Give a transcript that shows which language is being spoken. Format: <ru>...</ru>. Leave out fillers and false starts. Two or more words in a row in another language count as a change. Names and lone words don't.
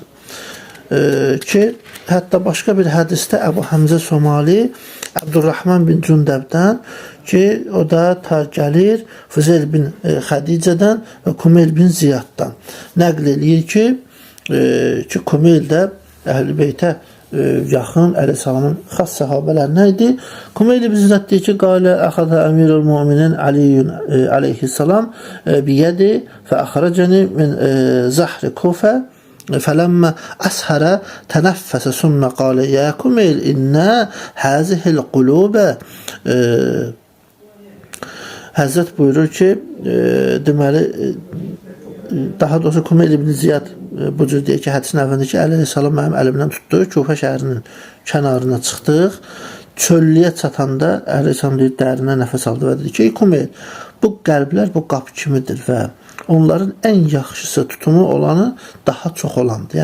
<az>Ki, hətta başqa bir hədisdə Əbu Həmzə Somali Əbdurrahman bin Cündəbdən ki, o da ta gəlir Füzeyl bin Xədicədən və Kumeyl bin Ziyaddan nəql eləyir ki, Kumeyl də Əhl-i Beytə yaxın Əleyhissalamın xas səhabələrinə idi. Kumeyl bin Ziyad deyir ki,</az> <ar>قال أخذ أمير المؤمنين علي عليه السلام بيدي فأخرجني من ظهر الكوفة فلما أسهر تنفس ثم قال يا كميل إن هذه القلوب</ar> <az>Həzrət buyurur ki, deməli, daha doğrusu Kumeyl ibn Ziyad bu cür deyir ki, hədisin əvvəlində ki, Əli əleyhissalam mənim əlimdən tutdu, Kufə şəhərinin kənarına çıxdıq. Çöllüyə çatanda Əli əleyhissalam deyir, dərinə nəfəs aldı və dedi ki, Kumeyl, bu qəlblər bu qapı kimidir və onların ən yaxşısı tutumu olanı daha çox olandır.</az>